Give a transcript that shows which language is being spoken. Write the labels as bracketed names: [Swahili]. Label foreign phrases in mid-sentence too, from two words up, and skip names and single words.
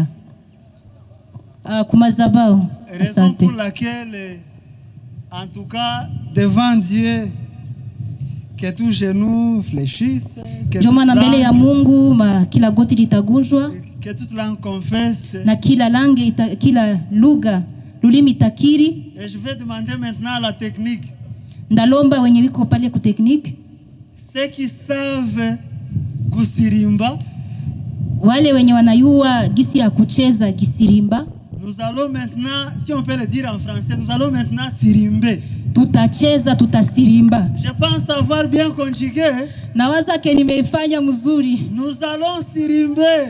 [French] Kumazabao. Raison pour laquelle, en tout cas, devant Dieu, que tout genou fléchisse, que toute langue confesse. [Swahili] Na kila langue kila lugha lulimi takiri. [French] Et je vais demander maintenant la technique. [Swahili] Ndalomba wenye wiko pale ku technique. [French] Ceux qui savent gusirimba. [Swahili] Wale wenye wanayua gisi ya kucheza gisirimba. [French] Nous allons maintenant, si on peut le dire en français, nous allons maintenant sirimbe. [Swahili] Tutacheza, tutasirimba. [French] Je pense avoir bien conjugué. [Swahili] Nawaza ke nimeifanya mzuri. [French] Nous allons sirimbe.